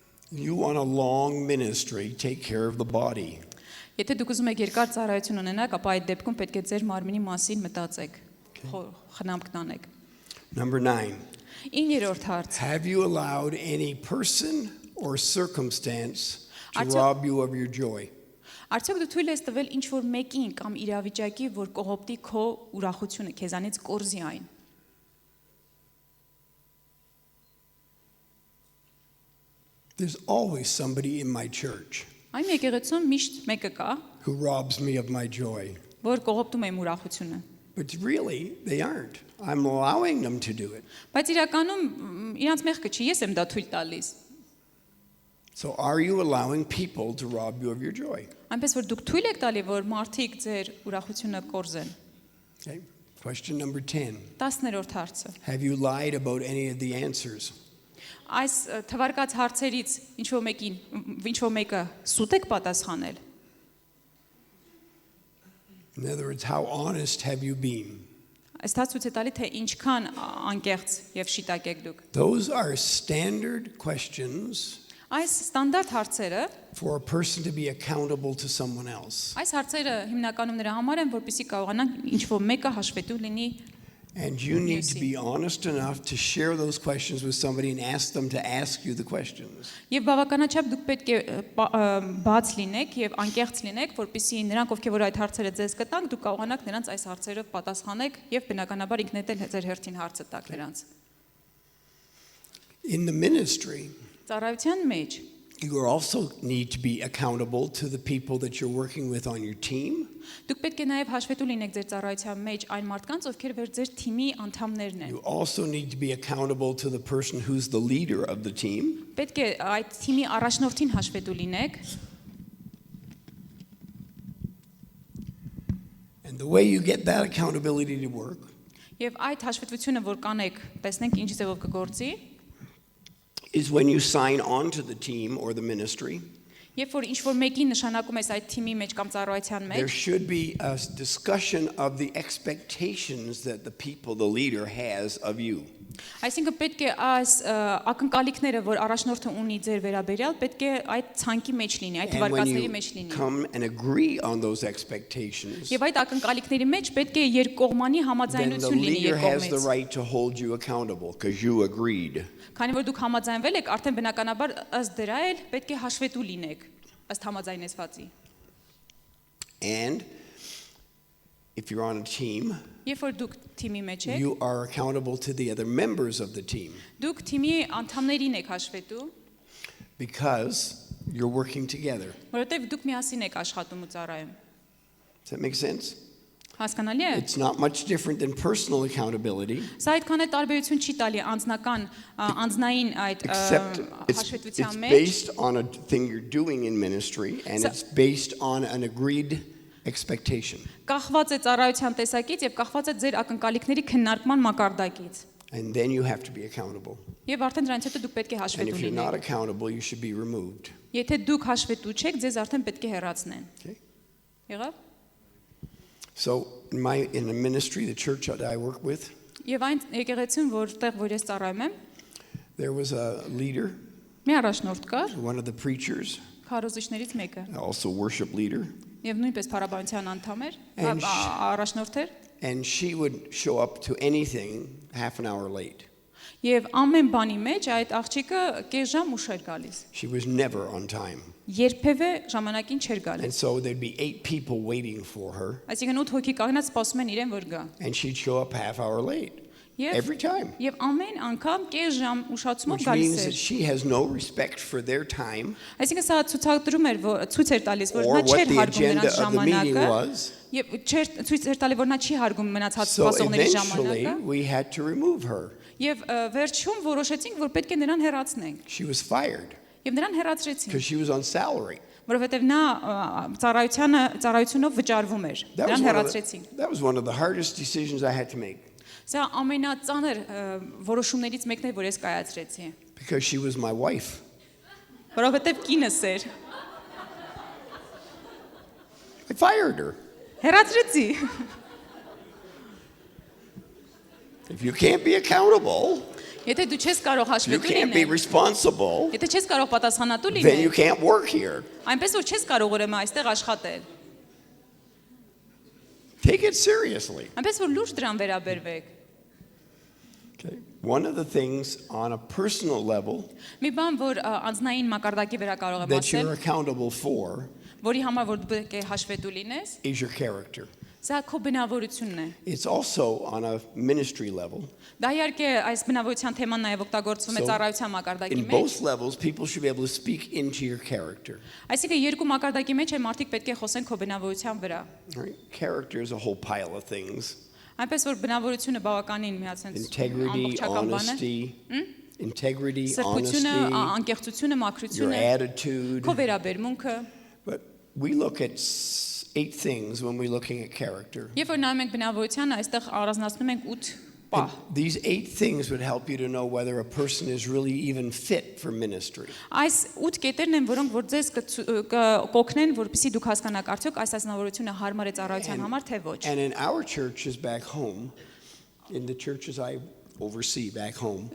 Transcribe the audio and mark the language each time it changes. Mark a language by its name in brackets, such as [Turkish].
[English] You want a long ministry, take care of the body. [Armenian] Եթե դուք ուզում եք երկար ծառայություն ունենաք, ապա այդ դեպքում պետք է ձեր մարմինի մասին մտածեք, խնամք տանեք։ [English] Number 9. [Armenian] 9-րդ հարց։ [English] Have you allowed any person or circumstance to [Armenian] Արդյոք- [English] rob you of your joy? [Armenian] Արդյոք դու թույլ ես տվել ինչ-որ մեկին կամ իրավիճակի, որ կողոպտի քո ուրախությունը, քեզանից կորզի այն։ [English] There's always somebody in my church [Armenian] Այն եկեղեցում միշտ մեկը կա, [English] who robs me of my joy. [Armenian] որ կողոպտում է իմ ուրախությունը։ [English] But really, they aren't. I'm allowing them to do it. [Armenian] Բայց իրականում իրանց մեղքը չի, ես եմ դա թույլ տալիս։ [English] So are you allowing people to rob you of your joy? [Armenian] Այնպես որ դուք թույլ եք տալի, որ մարդիկ ձեր ուրախությունը կորզեն։ [English] Okay. Question number 10. [Armenian] 10-րդ հարցը։ [English] Have you lied about any of the answers? [Armenian] Այս թվարկած հարցերից ինչ-որ մեկը սուտ եք պատասխանել։ [English] In other words, how honest have you been? [Armenian] Այս ցույց է տալի, թե ինչքան անկեղծ եւ շիտակ եք դուք։ [English] Those are standard questions [Armenian] Այս ստանդարտ հարցերը, [English] for a person to be accountable to someone else. [Armenian] այս հարցերը հիմնականում նրա համար են, որպեսզի կարողանան ինչ-որ մեկը հաշվետու լինի։ [English] And you need to be honest enough to share those questions with somebody and ask them to ask you the questions. [Armenian] Եվ բավականաչափ դուք պետք է բաց լինեք եւ անկեղծ լինեք, որպեսզի նրանք, ովքեր որ այդ հարցերը ձեզ կտանք, դուք կարողանաք նրանց այս հարցերով պատասխանեք եւ բնականաբար ինքներդ էլ ձեր հերթին հարցը տաք նրանց։ [English] In the ministry, [Armenian] Ծառայության մեջ [English] you also need to be accountable to the people that you're working with on your team. [Armenian] դուք պետք է նաեւ հաշվետու լինեք ձեր ծառայության մեջ այն մարդկանց, ովքեր որ ձեր թիմի անդամներն են։ [English] You also need to be accountable to the person who's the leader of the team. [Armenian] Պետք է այդ թիմի առաջնորդին հաշվետու լինեք։ [English] And the way you get that accountability to work [Armenian] Եվ այդ հաշվետվությունը, որ կանեք, տեսնենք ինչ ձևով կգործի, [English] is when you sign on to the team or the ministry. [Armenian] երբ որ ինչ-որ մեկին նշանակում ես այդ թիմի մեջ կամ ծառայության [English] There [Armenian] մեջ, [English] should be a discussion of the expectations that the people, the leader, has of you. [Armenian] այսինքն պետք է այս ակնկալիքները, որ առաջնորդը ունի ձեր վերաբերյալ, պետք է այդ ցանկի մեջ լինի, այդ [English] And when [Armenian] թվարկածների [English] you [Armenian] մեջ լինի։ [English] come and agree on those expectations, [Armenian] Եվ այդ ակնկալիքների մեջ պետք է երկկողմանի [English] then the [Armenian] համաձայնություն լինի [English] leader has the [Armenian] երկկողմից։ [English] right to hold you accountable because you agreed. [Armenian] Քանի որ դուք համաձայնվել եք, արդեն բնականաբար ըստ դրա էլ պետք է հաշվետու լինեք ըստ համաձայնեցվածի։ [English] And if you're on a team, [Armenian] Երբ որ դուք թիմի մեջ եք, [English] you are accountable to the other members of the team [Armenian] դուք թիմի անդամներին եք հաշվետու, [English] because you're working together. [Armenian] որովհետև դուք միասին եք աշխատում ու ծառայում։ [English] Does that make sense? [Armenian] Հասկանալի է։ [English] It's not much different than personal accountability, [Armenian] Սա այդքան է տարբերություն չի տալի անձնային այդ [English] except it's [Armenian] հաշվետվության մեջ։ [English] based on a thing you're doing in ministry, and it's based on an agreed expectation. [Armenian] Կախված է ծառայության տեսակից եւ կախված է ձեր ակնկալիքների քննարկման մակարդակից։ [English] And then you have to be accountable. [Armenian] Եվ արդեն դրանից հետո դուք պետք է [English] And [Armenian] հաշվետու [English] if you're not [Armenian] լինեք։ [English] accountable, you should be removed. [Armenian] Եթե դուք հաշվետու չեք, ձեզ արդեն պետք է հեռացնեն։ [English] Okay? [Armenian] Եղավ։ [English] So in the ministry, the church that I work with, [Armenian] Եվ այն եկեղեցին, որտեղ որ ես ծառայում եմ, [English] there was a leader, [Armenian] մի առաջնորդ կար, [English] one of the preachers, [Armenian] քարոզիչներից մեկը, [English] also worship leader, [Armenian] եւ նույնպես փառաբանության անդամ էր, [English] And [Armenian] առաջնորդ էր, [English] and she would show up to anything half an hour late. [Armenian] եւ ամեն բանի մեջ այդ աղջիկը կես ժամ ուշ էր գալիս։ [English] She was never on time. [Armenian] Երբևէ ժամանակին չէր գալիս։ [English] And so there'd be 8 people waiting for her, [Armenian] Այսինքն 8 հոգի կանգնած սպասում են իրեն որ գա։ [English] and she'd show up half hour late. every time. [Armenian] Եվ ամեն անգամ կես ժամ ուշացումով [English] Which [Armenian] գալիս [English] means that [Armenian] էր։ [English] she has no respect for their time [Armenian] Այսինքն սա ցույց էր տալիս, որ [English] or [Armenian] նա [English] what [Armenian] չէր [English] the [Armenian] հարգում [English] agenda [Armenian] նրանց [English] of the meeting [Armenian] ժամանակը, [English] was. [Armenian] եւ ցույց էր տալի, որ նա չի հարգում մնացած [English] So [Armenian] սպասողների [English] eventually [Armenian] ժամանակը, [English] we had to remove her. [Armenian] եւ վերջում որոշեցինք, որ պետք է նրան հեռացնենք։ [English] She was fired [Armenian] Եվ նրան հեռացրեցին, [English] because she was on salary. [Armenian] որովհետեւ նա ծառայությունով վճարվում էր։ Նրան հեռացրեցին։ [English] That was one of the hardest decisions I had to make [Armenian] Սա ամենածանր որոշումներից մեկն է, որ ես կայացրեցի, [English] because she was my wife. [Armenian] որովհետեւ կինս էր։ [English] I fired her. [Armenian] Հեռացրեցի։ [English] If you can't be accountable, [Armenian] Եթե դու չես կարող [English] you [Armenian] հաշվետու [English] can't be [Armenian] լինել, [English] responsible, [Armenian] եթե չես կարող պատասխանատու [English] then you [Armenian] լինել, [English] can't work here. [Armenian] այնպես որ չես կարող ուրեմն այստեղ աշխատել։ [English] Take it seriously. [Armenian] Այնպես որ լուրջ դրան վերաբերվեք։ [English] Okay. One of the things on a personal level [Armenian] Մի բան, որ անձնային մակարդակի վրա կարող եմ [English] that you're [Armenian] ասել, [English] accountable for [Armenian] որի համար որ դու պետք է հաշվետու լինես, [English] is your character. [Armenian] սա քո բնավորությունն է։ [English] It's also on a ministry level. [Armenian] Դա իհարկե այս բնավորության թեման նաև օգտագործվում է [English] So, [Armenian] ծառայության մակարդակի [English] In [Armenian] մեջ։ [English] both levels, people should be able to speak into your character. [Armenian] Այսինքն երկու մակարդակի մեջ է մարդիկ պետք է խոսեն քո բնավորության վրա։ [English] Right? Character is a whole pile of things. [Armenian] Այնպես որ բնավորությունը բավականին մի հատ sense [English] Integrity, honesty, integrity, [Armenian] սրբությունը, [English] honesty, [Armenian] անկեղծությունը, [English] your [Armenian] մաքրությունը, [English] attitude. [Armenian] քո վերաբերմունքը։ [English] But we look at 8 things when we're looking at character. [Armenian] Երբ որ նայում ենք բնավորությանը, այստեղ առանձնացնում ենք 8 [English] And [Armenian] պահ։ [English] these 8 things would help you to know whether a person is really even fit for ministry. [Armenian] Այս 8 կետերն են, որոնք որ ձեզ կօգնեն, որպեսզի դուք հասկանաք արդյոք այս ազնվորությունը հարմար է ծառայության համար թե ոչ։ [English] And in our churches back home, in the churches I oversee back home,